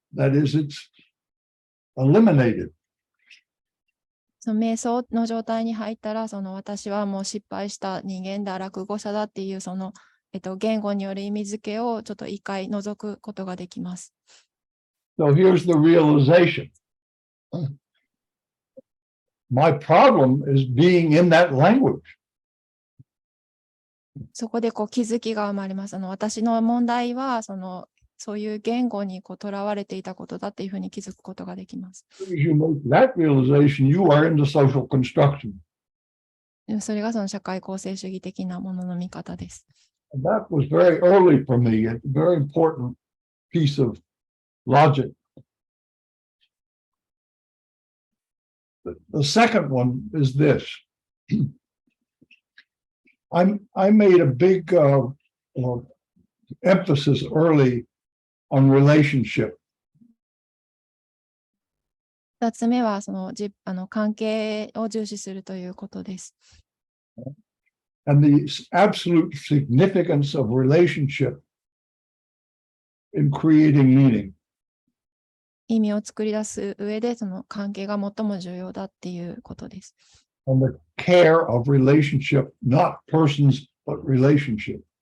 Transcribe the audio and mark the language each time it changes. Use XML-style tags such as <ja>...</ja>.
<en>That is, it's eliminated.</en> <ja>その瞑想の状態に入ったら、私はもう失敗した人間だ、落語者だっていう言語による意味付けをちょっと一回除くことができます。</ja> <en>So here's the realization. My problem is being in that language.</en> <ja>そこで気づきが生まれます。私の問題はそういう言語にとらわれていたことだっていうふうに気づくことができます。</ja> <en>As you make that realization, you are in the social construction.</en> <ja>それが社会構成主義的なものの見方です。</ja> <en>And that was very early for me, a very important piece of logic. The second one is this. I made a big emphasis early on relationship.</en> <ja>2つ目は関係を重視するということです。</ja> <en>And the absolute significance of relationship in creating meaning.</en> <ja>意味を作り出す上で関係が最も重要だっていうことです。</ja> <en>And the care of relationship, not persons, but relationship.</en>